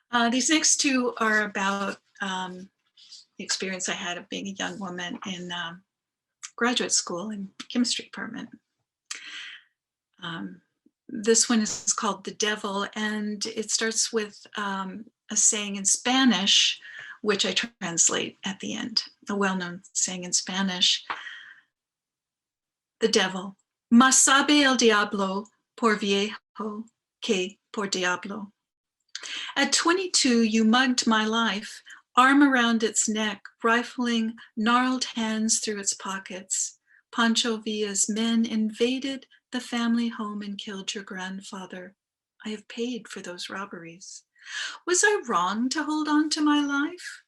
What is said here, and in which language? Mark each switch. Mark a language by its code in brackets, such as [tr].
[en] These next two are about the experience I had of being a young woman in graduate school in chemistry department. This one is called The Devil, and it starts with a saying in Spanish, which I translate at the end, a well-known saying in Spanish. The devil, [es] más sabe el diablo por viejo que por diablo. [en] At 22, you mugged my life, arm around its neck, rifling gnarled hands through its pockets. Pancho Villa's men invaded the family home and killed your grandfather. I have paid for those robberies. Was I wrong to hold on to my life?